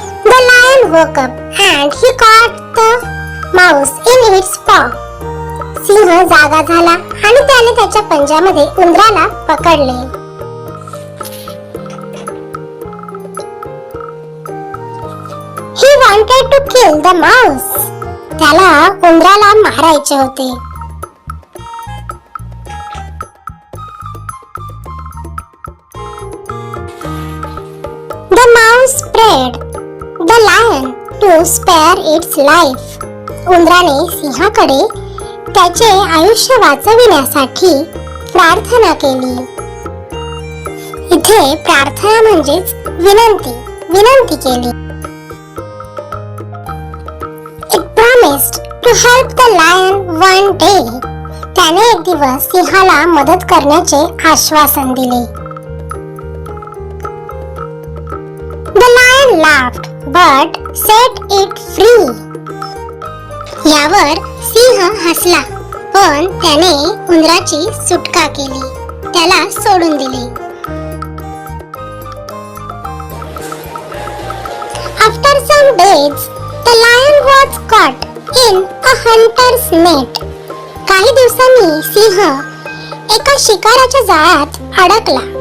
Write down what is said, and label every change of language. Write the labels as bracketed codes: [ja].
[en] The lion woke up and he caught the mouse in its paw. [mr] सिंह जागा झाला आणि त्याने त्याच्या पंजामध्ये उंदराला पकडले. [en] He wanted to kill the mouse. [mr] त्याला उंदराला मारायचे होते. [en] The mouse prayed the lion to spare its life. [mr] उंदराने सिंहाकडे त्याचे आयुष्य वाचविण्यासाठी प्रार्थना केली. इथे प्रार्थना म्हणजेच विनंती केली. [en] It promised to help the lion one day. [mr] त्याने एक दिवस सिंहाला मदत करण्याचे आश्वासन दिले. [en] The lion laughed but set it free. [mr] यावर सिंह हसला पण त्याने उंदराची सुटका केली, त्याला सोडून दिले. [en] After some days, the lion was caught in a hunter's net. [mr] काही दिवसांनी सिंह एका शिकाराच्या जाळ्यात अडकला.